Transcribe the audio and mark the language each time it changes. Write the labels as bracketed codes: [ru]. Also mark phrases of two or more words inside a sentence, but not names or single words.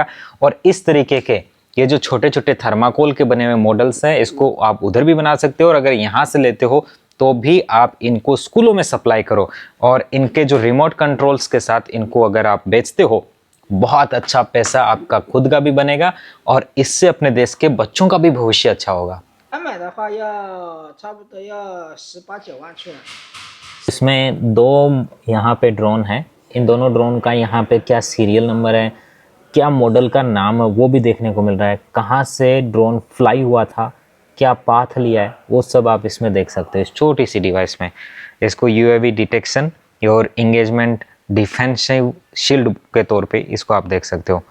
[hi] और इस तरीके के ये जो छोटे छोटे थर्माकोल के बने हुए मॉडल्स हैं, इसको आप उधर भी बना सकते हो, और अगर यहाँ से लेते हो तो भी आप इनको स्कूलों में सप्लाई करो। और इनके जो [en] remote controls [hi] के साथ इनको अगर आप बेचते हो, बहुत अच्छा पैसा आपका खुद का भी बनेगा और इससे अपने देश के बच्चों का भी भविष्य अच्छा होगा। [zh] 买的话要差不多要18-9万去了。 [hi] इसमें 2 यहाँ पे ड्रोन है। इन दोनों ड्रोन का यहाँ पे क्या [en] serial number [hi] है, क्या मॉडल का नाम है, वो भी देखने को मिल रहा है। कहाँ से [en] drone fly [hi] हुआ था, क्या पाथ लिया है, वो सब आप इसमें देख सकते हो इस छोटी सी डिवाइस में। इसको [en] UAV detection [hi] और [en] engagement defensive shield [hi] के तौर पे इसको आप देख सकते हो।